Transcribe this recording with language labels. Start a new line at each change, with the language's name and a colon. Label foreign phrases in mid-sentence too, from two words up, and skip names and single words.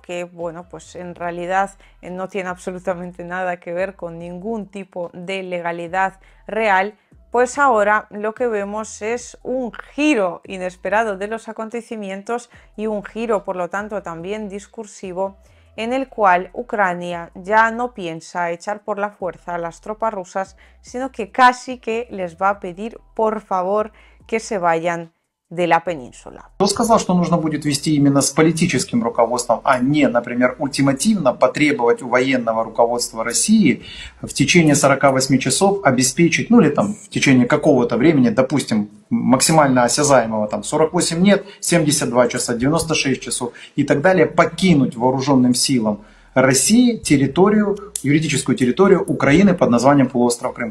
Spanish: que bueno, pues en realidad no tiene absolutamente nada que ver con ningún tipo de legalidad real, pues ahora lo que vemos es un giro inesperado de los acontecimientos y un giro, por lo tanto, también discursivo, en el cual Ucrania ya no piensa echar por la fuerza a las tropas rusas, sino que casi que les va a pedir por favor que se vayan de la península.
Russian: Кто сказал, что нужно будет вести именно с политическим руководством, а не, например, ультимативно потребовать у военного руководства России в течение 48 часов обеспечить, ну или там в течение какого-то времени, допустим, максимально осязаемого, там 48 нет, 72 часа, 96 часов и так далее, покинуть вооруженным силам России территорию, юридическую территорию Украины под названием полуостров Крым.